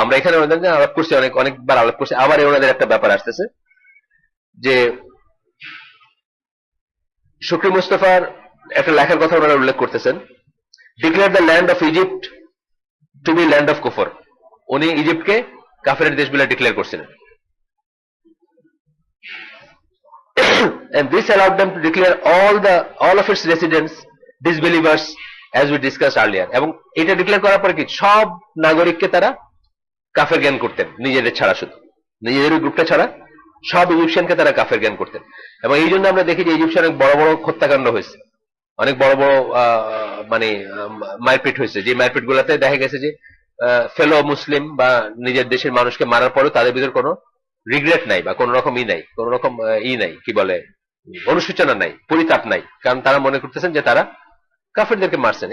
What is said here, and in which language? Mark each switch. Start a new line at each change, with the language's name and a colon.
Bangla: আমরা এখানে ওনাদের আলাপ করছি, অনেকবার আলাপ করছি, আবার ওনাদের একটা ব্যাপার আসতেছে যে শুকরি মুস্তাফার একটা লেখার কথা ওনারা উল্লেখ করতেছেন,
English: Declare the land of Egypt to be land of কুফর।
Bangla: উনি ইজিপ্টকে কাফেরের দেশ বলে ডিক্লেয়ার করছিলেন।
English: And this allowed them to declare all of its residents disbelievers, as we discussed earlier.
Bangla: এবং এটা ডিক্লেয়ার করার পরে কি সব নাগরিককে তারা কাফের জ্ঞান করতেন, নিজেদের ছাড়া, শুধু নিজেদের গ্রুপটা ছাড়া সব ইজিপশিয়ানকে তারা কাফের জ্ঞান করতেন। এবং এই জন্য আমরা দেখি যে ইজিপশিয়ান অনেক বড় বড় হত্যাকাণ্ড হয়েছে, অনেক বড় বড় মানে মারপিট হয়েছে, যে মারপিট গুলাতে দেখা গেছে যে ফেলো মুসলিম বা নিজের দেশের মানুষকে মারার পরেও তাদের ভিতর কোনো রিগ্রেট নাই, বা কোন রকম কোন রকম নাই, কি বলে, অনুশোচনা নাই, পরিতাপ নাই, কারণ তারা মনে করতেছেন যে তারা কাফেরদেরকে মারছেন।